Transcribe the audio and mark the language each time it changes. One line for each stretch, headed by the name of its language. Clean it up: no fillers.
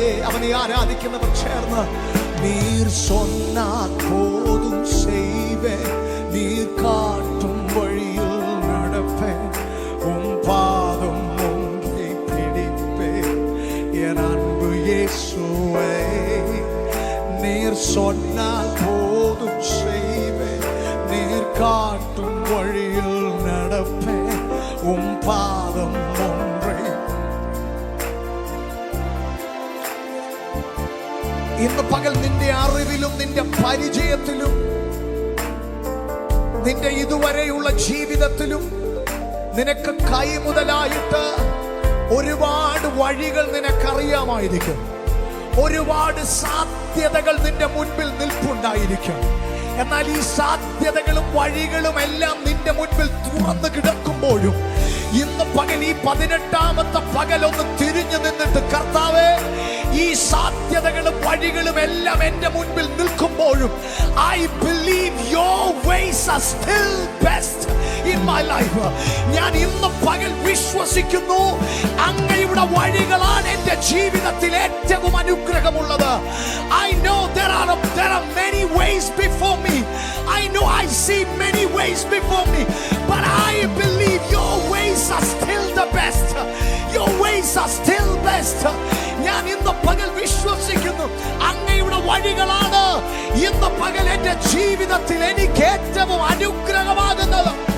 Malayalam: അവനെ ആരാധിക്കുന്നവർ ചേർന്ന്
Tamil: നീർ சொன்னால் போதும் செய்வேன், நீர் காட்டும் வழியில் நடப்பேன், உம் பாதம் ஒன்றை பிடிப்பேன் என் அன்பு இயேசுவே. நீர் சொன்னால் போதும் செய்வேன், நீர் காட்டும் வழியில் நடப்பேன், உம் பாதம் ஒன்றை.
Malayalam: ഇന്ന് പകൽ നിന്റെ അറിവിലും നിന്റെ പരിചയത്തിലും നിന്റെ ഇതുവരെയുള്ള ജീവിതത്തിലും നിനക്ക് കൈമുതലായിട്ട് ഒരുപാട് വഴികൾ നിനക്കറിയാമായിരിക്കും. ഒരുപാട് സാധ്യതകൾ നിന്റെ മുൻപിൽ നിൽപ്പുണ്ടായിരിക്കും. എന്നാൽ ഈ സാധ്യതകളും വഴികളും എല്ലാം നിന്റെ മുൻപിൽ തുറന്നു കിടക്കുമ്പോഴും ഇന്ന് പകൽ ഈ 18ാമത്തെ പകൽ ഒന്ന് തിരിഞ്ഞു നിന്നിട്ട്, കർത്താവേ, ഈ സാധ്യതകളും വഴികളും എല്ലാം എന്റെ മുൻപിൽ നിൽക്കുമ്പോഴും
English: I believe your ways are still best in my life.
Malayalam: ഞാൻ ഇന്ന് പകൽ വിശ്വസിക്കുന്നു, അങ്ങയുടെ വഴികളാണ് എന്റെ ജീവിതത്തിൽ ഏറ്റവും അനുഗ്രഹമുള്ളത്.
English: I know there are many ways before me. I know I see many ways before me, but I believe your ways are still the best. Your ways are still best.
Malayalam: ഞാൻ ഇന്ന് പകൽ വിശ്വസിക്കുന്നു, അങ്ങയുടെ വഴികളാണ് ഇന്ന് പകൽ എന്റെ ജീവിതത്തിൽ എനിക്ക് ഏറ്റവും അനുഗ്രഹമാകുന്നത്.